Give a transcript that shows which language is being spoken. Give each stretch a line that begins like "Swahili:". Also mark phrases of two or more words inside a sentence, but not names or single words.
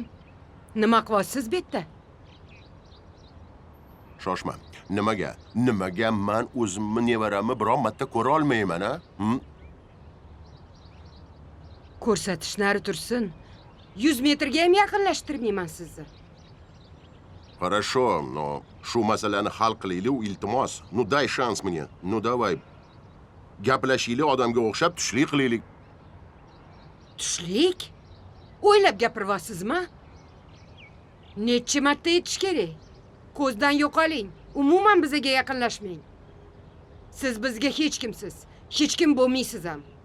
Uzbek: Nima qilyapsiz bu yerda? Shoshma. Nimaga? Nimaga men o'zimni nevaramni biron marta ko'ra olmayman, ha? Ko'rsatish nari tursin. 100 metrga ham yaqinlashtirmayman sizni.
Russian: Хорошо, но
Uzbek: shu masalani hal qilaylik, iltimos.
Russian: Ну дай шанс мне. Ну давай.
Uzbek: Gaplashaylik, odamga o'xshab tushlik qilaylik. Tushlik? O'ylab gapiryapsizmi? Necha marta aytish kerak? Ko'zdan yo'qoling. Umuman bizga yaqinlashmang. Siz bizga hech kimsiz. Hech kim bo'lmaysiz ham.